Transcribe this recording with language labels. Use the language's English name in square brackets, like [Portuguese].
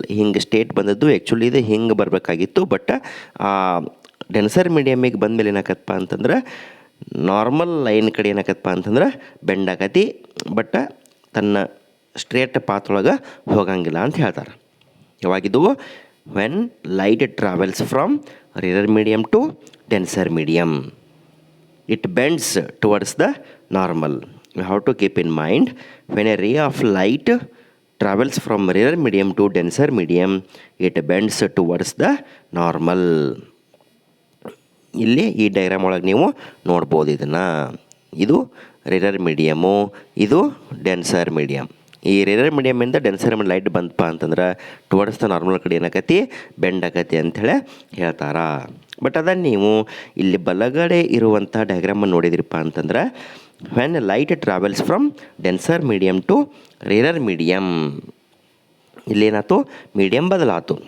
[Kannada] ಹಿಂಗೆ ಸ್ಟೇಟ್ ಬಂದದ್ದು ಆ್ಯಕ್ಚುಲಿ ಇದು ಹಿಂಗೆ ಬರಬೇಕಾಗಿತ್ತು, ಬಟ್ ಡೆನ್ಸರ್ ಮೀಡಿಯಮಿಗೆ ಬಂದಮೇಲೆ ಏನಾಕತ್ತಪ್ಪ ಅಂತಂದ್ರೆ ನಾರ್ಮಲ್ ಲೈನ್ ಕಡೆ ಏನಾಕತ್ತಪ್ಪ ಅಂತಂದ್ರೆ ಬೆಂಡ್ ಆಕತಿ, ಬಟ್ ತನ್ನ ಸ್ಟ್ರೇಟ್ ಪಾತ್ ಒಳಗೆ ಹೋಗಂಗಿಲ್ಲ ಅಂತ ಹೇಳ್ತಾರೆ. ಯಾವಾಗಿದ್ದು, [English] When light travels from rarer medium to denser medium it bends towards the normal. You have to keep in mind, when a ray of light travels from rarer medium to denser medium it bends towards the normal. [Kannada] ಇಲ್ಲಿ ಈ diagram ಒಳಗೆ ನೀವು ನೋಡ್ಬೋದು ಇದನ್ನು. ಇದು rarer medium, ಇದು denser medium. ಈ rarer ಮೀಡಿಯಮಿಂದ denser light ಬಂತಪ್ಪ ಅಂತಂದ್ರೆ ಟುವರ್ಡ್ಸ್ ದ ನಾರ್ಮಲ್ ಕಡೆ ಏನಾಕತಿ, ಬೆಂಡ್ ಆಕತಿ ಅಂಥೇಳಿ ಹೇಳ್ತಾರೆ. ಬಟ್ ಅದನ್ನು ನೀವು ಇಲ್ಲಿ ಬಲಗಡೆ ಇರುವಂಥ ಡಯಾಗ್ರಾಮನ್ನು ನೋಡಿದ್ರಪ್ಪ ಅಂತಂದ್ರೆ [English] when light travels from denser medium to rarer medium, [Kannada] ಇಲ್ಲೇನಾಯ್ತು, medium ಬದಲಾತು.